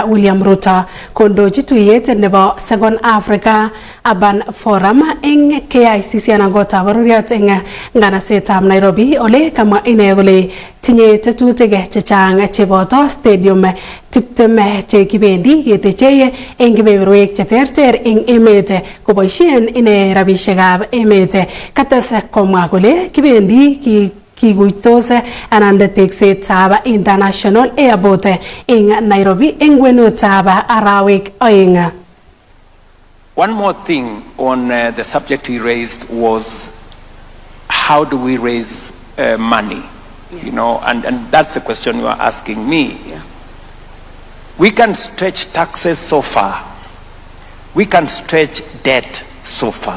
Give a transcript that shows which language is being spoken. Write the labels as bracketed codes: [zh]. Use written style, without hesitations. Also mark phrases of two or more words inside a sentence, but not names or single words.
[kln] William Ruto kondochi tuyet nebo Second Africa Urban Forum eng KICC anan kotab bororiot eng nganasetab Nairobi ole kamwa ine kole tinye tetutik chechang cheboto stadium 20 che kibendi keteche eng kebeberwek cheterter eng emet koboisien ine rabisiekab emet. Kates komwa kole kibendi kikuitos anan teksetab International Airport eng Nairobi eng kwenutab arawek oeng. [en] One more thing on the subject he raised was how do we raise money? Yeah. You know, and that's the question you are asking me. Yeah. We can stretch taxes so far. We can stretch debt so far.